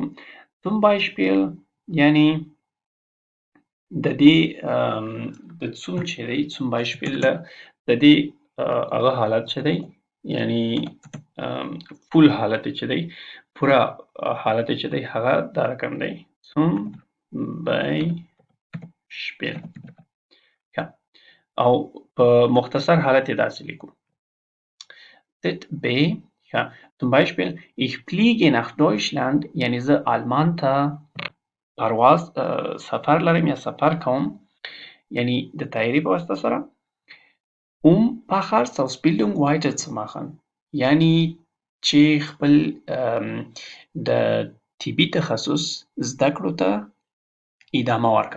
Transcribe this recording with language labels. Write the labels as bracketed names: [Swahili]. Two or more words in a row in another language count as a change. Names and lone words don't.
[German] zum Beispiel [Pashto] یعنی د دې د zum چې دی [German] zum Beispiel [Pashto] د دې هغه حالت چې دی یعنی فول حالت چې دی پوره حالت چې دی هغه دا رقم دی zum Beispiel او په مختصر حالت یې داسې لیکو [German] ZB zum Beispiel ich fliege nach Deutschland [Pashto] یعنی زه آلمان ته پرواز سفر لرم یا سفر کوم یعنی د طیارې په واسطه سره [German] Facharztausbildung weiterzumachen [Pashto] یعنی چې خپل د طبي تخصص زده کړو ته ادامه ورکړم.